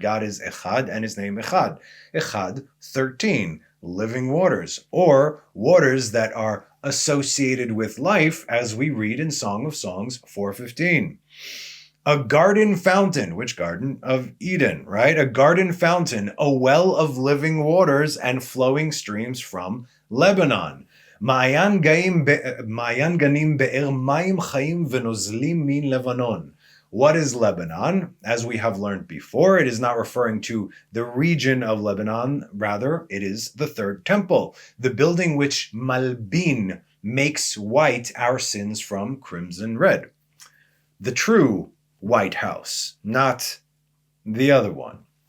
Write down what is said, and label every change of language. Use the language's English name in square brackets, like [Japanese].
[English] God is Echad and his name Echad. Echad 13, living waters, or waters that are associated with life, as we read in Song of Songs 4:15. A garden fountain, which garden? Of Eden, right? A garden fountain, a well of living waters and flowing streams from Lebanon. [Hebrew] מעיין גנים באר מים חיים ונוזלים מן לבנון. [English] What is Lebanon? As we have learned before, it is not referring to the region of Lebanon. Rather, it is the third temple, the building which Malbin makes white our sins from crimson red. The true White House, not the other one.